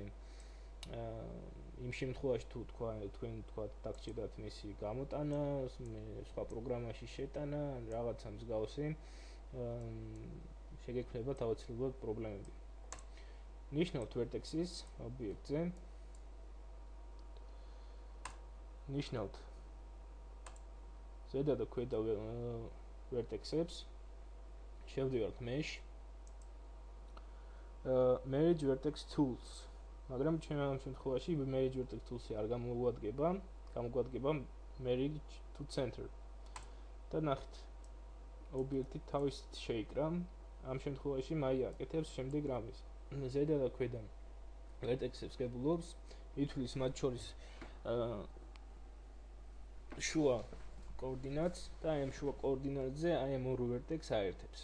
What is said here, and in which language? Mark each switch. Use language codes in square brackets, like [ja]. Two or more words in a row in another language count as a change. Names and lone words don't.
[ka] იმ შემთხვევაში თუ თქვენ დაგჭირდათ მისი გამოტანა, სხვა პროგრამაში შეტანა, რაღაცა მსგავსი, შეგექმნებათ აუცილებლად პრობლემები. ნიშნავთ vertex-ის ობიექტზე. ნიშნავთ ზედა და ქვედა vertex-ებს. [en] შევდივართ mesh. Merge vertex tools. [ka] მაგრამ ჩვენ ამ შემთხვევაში [en] Merge vertex tools-ი [ka] არ გამოგვადგება [en] Merge to center. [ka] და ნახეთ, ობიექტი თავისით შეიკრა. ამ შემთხვევაში Maya აკეთებს შემდეგ რამეს. ზედა და ქვედა vertex-ებს გებულობს, ითვლის მათ შორის შუა კოორდინატს და ამ შუა კოორდინატზე ამ ორ vertex-ს აერთებს.